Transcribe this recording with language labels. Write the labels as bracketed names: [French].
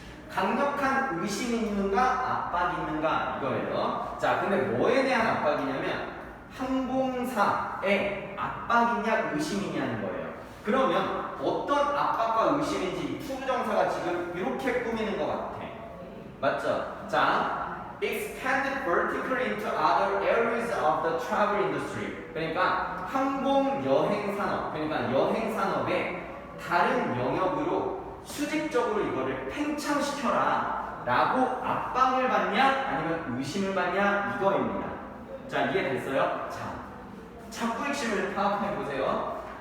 [Korean] 강력한 의심이 있는가, 압박이 있는가 이거예요. 자, 근데 뭐에 대한 압박이냐면 항공사에 압박이냐 의심이냐는 거예요. 그러면 어떤 압박과 의심인지 투부정사가 지금 이렇게 꾸미는 것 같아. 맞죠? [English] 자, expanded vertically into other areas of the travel industry. [Korean] 그러니까 항공 여행 산업, 그러니까 여행 산업의 다른 영역으로 수직적으로 이거를 팽창시켜라 라고 압박을 받냐 아니면 의심을 받냐 이거입니다. 자, 이해됐어요? 자, 자꾸 핵심을 파악해 보세요.